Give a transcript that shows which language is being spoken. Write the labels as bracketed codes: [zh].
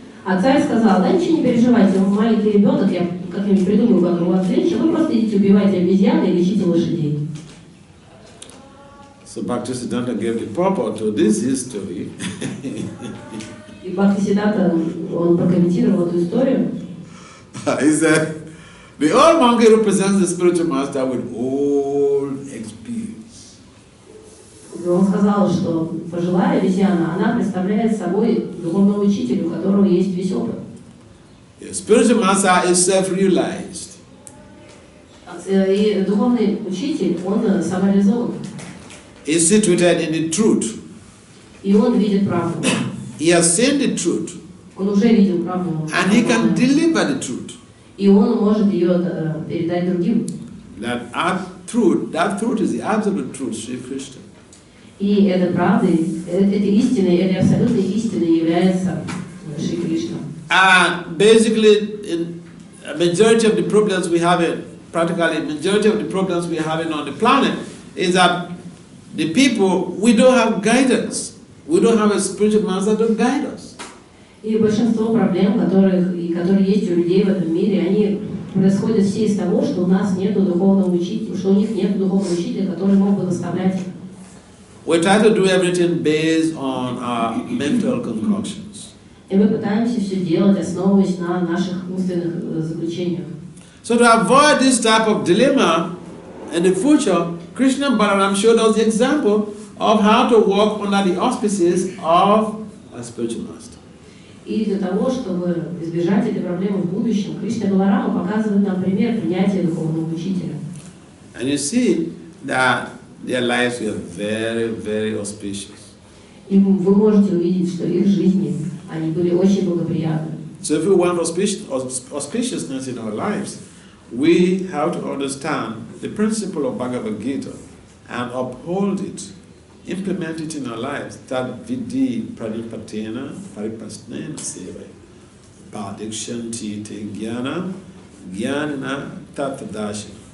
[ru] А царь сказал, да ничего не переживайте, он маленький ребенок, я как-нибудь придумаю, как его отвлечь, вы просто идите убивайте обезьян и лечите лошадей. [en] So Bhakti Siddhanta gave the purport to this history. [ru] И Бхакти Сиддханта, он прокомментировал эту историю. [en] He said, the old monkey represents the spiritual master with old experience. [ru] Он сказал, что пожилая обезьяна, она представляет собой духовного учителя, у которого есть весь опыт. [en] The spiritual master is self-realized. [ru] И духовный учитель, он самореализован. [en] He is situated in the truth. [ru] И он видит правду. [en] He has seen the truth. [ru] Он уже видел правду. [en] And he can deliver the truth. [ru] И он может ее передать другим. [en] That truth is the absolute truth, Sri Krishna. [ru] И этой правдой, этой истиной, этой абсолютной истиной является Шри Кришна. [en] And basically, a majority of the problems we have, practically majority of the problems we're having on the planet is that the people, we don't have guidance. We don't have a spiritual master to guide us. [ru] И большинство проблем, которые есть у людей в этом мире, они происходят все из того, что у нас нет духовного учителя, что у них нет духовного учителя, который мог бы наставлять их. [en] We try to do everything based on our mental concoctions. [ru] И мы пытаемся все делать, основываясь на наших умственных заключениях. [en] So to avoid this type of dilemma in the future, Krishna Balaram showed us the example of how to walk under the auspices of a spiritual master. [ru] И для того, чтобы избежать этой проблемы в будущем, Кришна Баларама показывает нам пример принятия духовного учителя. [en] And you see that their lives were very, very auspicious. [ru] И вы можете увидеть, что их жизни, они были очень благоприятны. [en] So if we want auspiciousness in our lives, we have to understand the principle of Bhagavad Gita and uphold it, implement it in our lives. [sa] Tad vidi pranipatena paripasnena seva. Padikshanti te jnana jnanina tatadashi.